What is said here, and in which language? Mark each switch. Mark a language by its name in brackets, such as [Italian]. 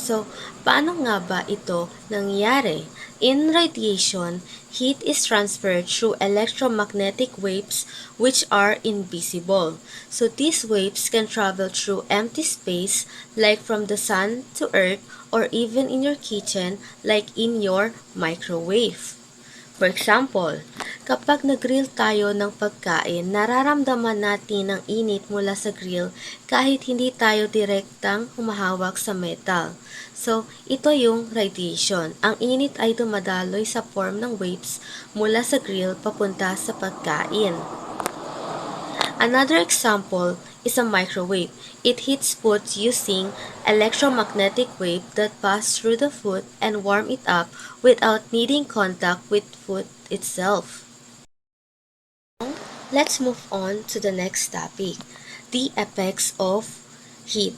[Filipino] So, paano nga ba ito nangyayari? [English] In radiation, heat is transferred through electromagnetic waves which are invisible. So these waves can travel through empty space like from the sun to earth or even in your kitchen like in your microwave. For example, [Filipino] kapag nag-grill tayo ng pagkain, nararamdaman natin ang init mula sa grill kahit hindi tayo direktang humahawak sa metal. So, ito yung radiation. Ang init ay dumadaloy sa form ng waves mula sa grill papunta sa pagkain. [English] Another example is a microwave. It heats food using electromagnetic wave that pass through the food and warm it up without needing contact with food itself. Let's move on to the next topic, the effects of heat.